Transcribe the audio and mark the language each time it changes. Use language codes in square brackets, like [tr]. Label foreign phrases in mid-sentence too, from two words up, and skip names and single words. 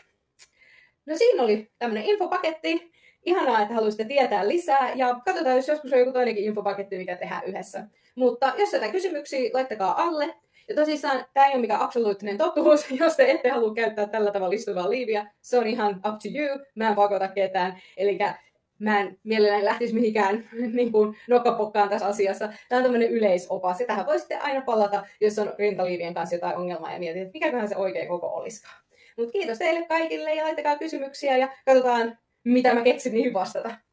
[fi] No siinä oli tämmönen infopaketti. Ihanaa, että haluaisitte tietää lisää ja katsotaan, jos joskus on joku toinenkin infopaketti, mikä tehdään yhdessä. Mutta jos jotain kysymyksiä, laittakaa alle. Ja tosissaan, tämä ei ole mikään absoluuttinen totuus, jos te ette halua käyttää tällä tavalla istuvaa liiviä. Se on ihan [en] up to you, [fi] mä en pakota ketään. Eli mä en mielelläni lähtisi mihinkään niin kuin nokkapokkaan tässä asiassa. Tämä on tämmöinen yleisopas. Ja tähän voisitte aina palata, jos on rintaliivien kanssa jotain ongelmaa ja mietit, että mikäköhän se oikea koko olisikaan. Mutta kiitos teille kaikille ja laittakaa kysymyksiä ja katsotaan, mitä mä keksin niihin vastata.